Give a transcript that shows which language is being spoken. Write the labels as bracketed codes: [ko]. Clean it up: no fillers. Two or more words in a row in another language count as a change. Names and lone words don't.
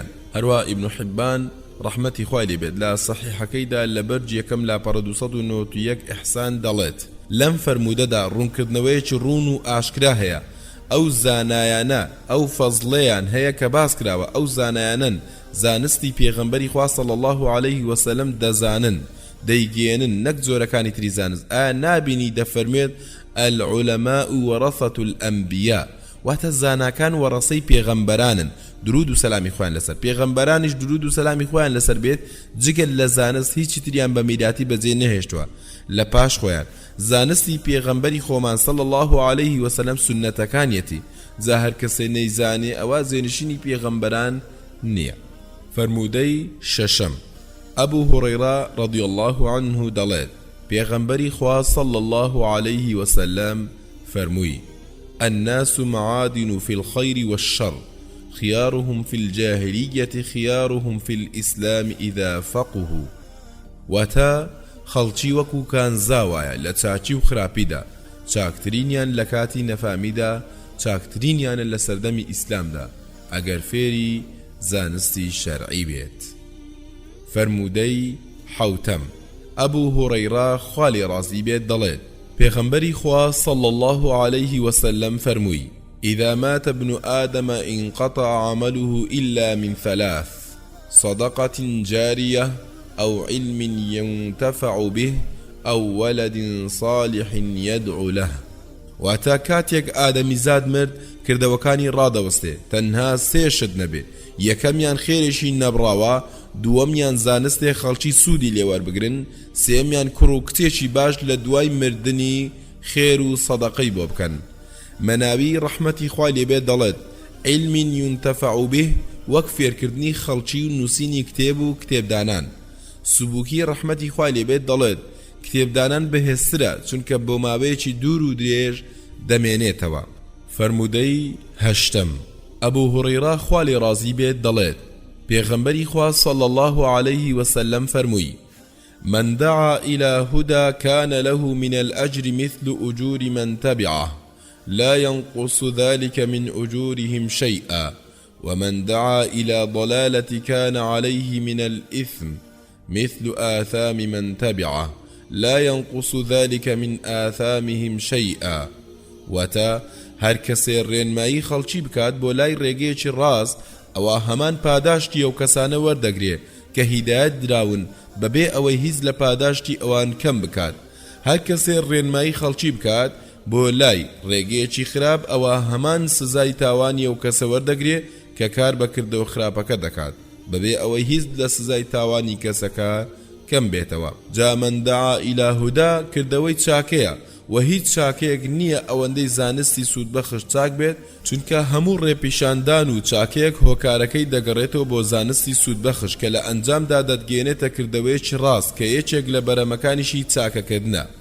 [ckb] هەروە ئیبن حیبان ڕەحمەتی خوای لێبێت لە سەحیحەکەیدا لە بەرج یەکەم لا پەڕە 291 ئیحسان دەڵێت لەم فەرمودەدا ڕوونکردنەوەیەکی ڕوون و ئاشکرا هەیە. ئەو زانایانە ئەو فەزڵەیان هەیە کە باس کراوە ئەو زانایانن زانستی پێغەمبەری خوا [ar] صلی الله عليه وسلم [ckb] دەزانن دەیگێنن نەک جۆرەکانی تری زانست نابینی دەفەرمێت [ar] العلماء ورثة الأنبياء [ckb] واتە زاناکان وەڕەسەی پێغەمبەرانن درود و سەلامی خۆیان لەسەر پێغەمبەرانیش درود و سەلامی خۆیان لەسەر بێت جگەل لە زانست هیچی تریان بە میراتی بەجێ نەهێشتووە لە پاش خۆیان زانستی پێغەمبەری خۆمان [ar] صلی الله عليه وسلم [ckb] سنەتەکانیەتی جا هەر کەسێ نەیزانێ ئەوە زێنشینی پێغەمبەران نییە. فرمودەی شەشەم ئەبوو هورەیرە [ar] رضی الله عنه [ckb] دەڵێت پێغەمبەری خوا [ar] صلی الله عليه وسلم فەرمووی الناس معادن في الخير والشر خيارهم في الجاهلية خيارهم في الإسلام إذا فقهوا [ckb] واتا خەڵکی وەکو کان زاوایە لە چاکی و خراپیدا چاکترینیان لە کاتی نەفامیدا چاکترینیانە لە سەردەمی ئیسلامدا ئەگەر فێری زانستی شەرعی بێت. فەرمودەی حەوتەم ئەبوو هورەیرە خوا لێ ڕازی بێت دەڵێت پێغەمبەری خوا [ar] صلی الله عليه وسلم فەرمووی إذا مات ابن آدم انقطع عمله إلا من ثلاث صدقة جارية أو علم ينتفع به أو ولد صالح يدعو له. [ckb] واتا کاتێک ئادەمی زاد مرد کردەوەکانی ڕادەوەستێ تەنها سێشت نەبێ یەکەمیان خێرێکی نەبڕاوە دووەمیان زانستێ خەڵکی سوودی لێوەربگرن سێمیان کوڕ و کتێکی باش لە دوای مردنی خێر و سەدەقەی بۆ بکەن. مەناوی ڕەحمەتی خوا لێبێ دەڵێت [ar] علم ينتفع به [ckb] وەک فێرکردنی خەڵکی و نووسینی کتێب و کتێبدانان. سبووکی ڕەحمەتی خوا لێبێت دەڵێت کتێبدانان بەهێزترە چونکە بۆ ماوەیەکی دوور و درێژ دەمێنێتەوە. فەرمودەی هەشتەم ئەبوو هورەیرە خوا لێ ڕازی بێت دەڵێت پێغەمبەری خوا [ar] صلی الله عليه وسلم فەرمووی من دعا إلى هدى كان له من الأجر مثل أجور من تبعه لا ينقص ذلك من أجورهم شيئا ومن دعا إلى ضلالة كان عليه من الإثم مثل آثام من تبعه لا ينقص ذلك من آثامهم شيئا. [ckb] وتا هر کەسێ ڕێنمایی خەڵکی بکات بۆ لای ڕێگەیەکی ڕاست ئەوە هەمان پاداشتی ئەو کەسانە وەردەگرێ کە هیدایەت دراون بەبێ ئەوەی هیچ لە پاداشتی ئەوان کەم بکات. هەر کەسێ ڕێنمایی خەڵکی بکات بۆ لای ڕێگەیەکی خراپ ئەوە هەمان سزای تاوانی ئەو کەسە وەردەگرێ کە کار بەکردەوە خراپەکە دەکات بەبێ ئەوەی هیچ لە سزای تاوانی کەسەکە کەم بێتەوە. جا [ar] من دعا إلى هدى [ckb] کردەوەی چاکەیە و هیچ چاکەیەک نییە ئەوەندەی زانستی سوودبەخش چاک بێت چونکە هەموو ڕێپیشاندان و چاکەیەک هۆکارەکەی دەگەڕێتەوە بۆ زانستی سوودبەخش کە لە ئەنجامدا دەتگێنێتە کردەوەیەکی ڕاست کە یەکێک لە بەرەمەکانیشی چاکەکردنە.